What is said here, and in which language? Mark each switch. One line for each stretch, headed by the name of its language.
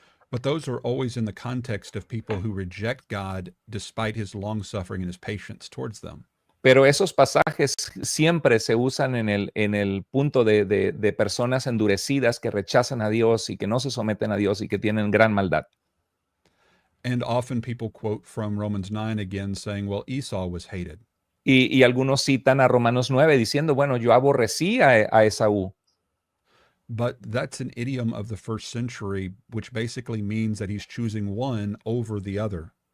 English: But those are always in the context of people who reject God despite his long suffering and his patience towards them.
Spanish: Pero esos pasajes siempre se usan en el punto de personas endurecidas que rechazan a Dios y que no se someten a Dios y que tienen gran maldad.
English: And often people quote from Romans 9 again saying, well, Esau was hated.
Spanish: Y algunos citan a Romanos 9 diciendo, bueno, yo aborrecí a Esaú.
English: But that's an idiom of the first century, which basically means that he's choosing one over the other.